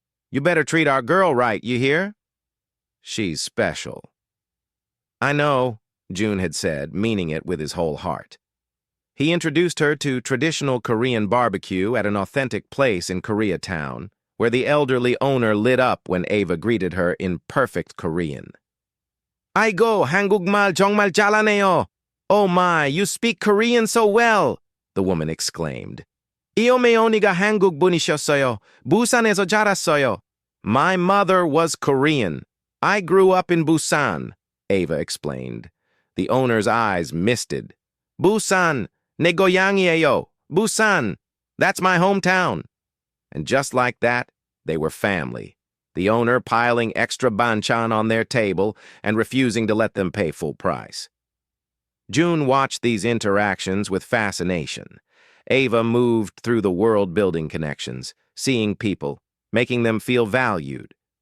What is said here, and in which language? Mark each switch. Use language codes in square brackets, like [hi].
[en] You better treat our girl right, you hear? She's special. I know, June had said, meaning it with his whole heart. He introduced her to traditional Korean barbecue at an authentic place in Koreatown, where the elderly owner lit up when Ava greeted her in perfect Korean. [ko] 아이고, 한국말 정말 잘하네요. [en] Oh my, you speak Korean so well, the woman exclaimed. [ko] 이어메오니가 한국 분이셨어요. 부산에서 자랐어요. [en] My mother was Korean. I grew up in Busan, Ava explained. The owner's eyes misted. [ko] Busan, 내 고향이에요. [en] Busan, that's my hometown. And just like that, they were family. The owner piling extra banchan on their table and refusing to let them pay full price. June watched these interactions with fascination. Ava moved through the world-building connections, seeing people, making them feel valued.